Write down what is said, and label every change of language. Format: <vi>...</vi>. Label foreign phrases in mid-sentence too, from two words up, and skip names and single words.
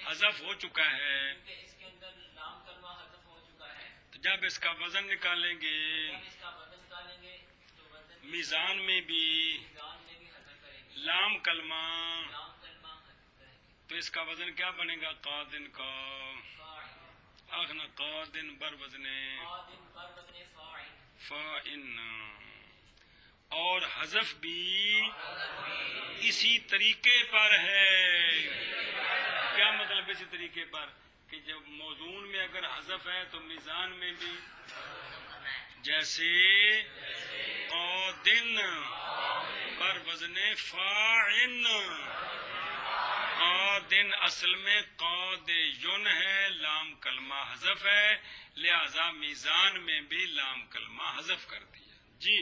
<ur>حذف ہو چکا ہے، اس کے اندر لام کلمہ حذف ہو چکا ہے، تو جب اس کا وزن نکالیں گے جب اس کا وزن نکالیں گے تو وزن میزان میں بھی میزان میں بھی حذف کریں گے، لام کلمہ، لام کلمہ حذف کریں گے، تو اس کا وزن کیا بنے گا، قادن کا فاعل، آخنا قادن بر وزن قادم بر وزن فاعل، فاعن۔ اور حذف بھی اسی طریقے پر ہے، کیا مطلب اسی طریقے پر کہ جب موزون میں اگر حذف ہے تو میزان میں بھی، جیسے قادن بر وزن فاعن، قادن اصل میں قادیٌ ہے، لام کلمہ حذف ہے، لہذا میزان میں بھی لام کلمہ حذف کر دیا جی۔</ur>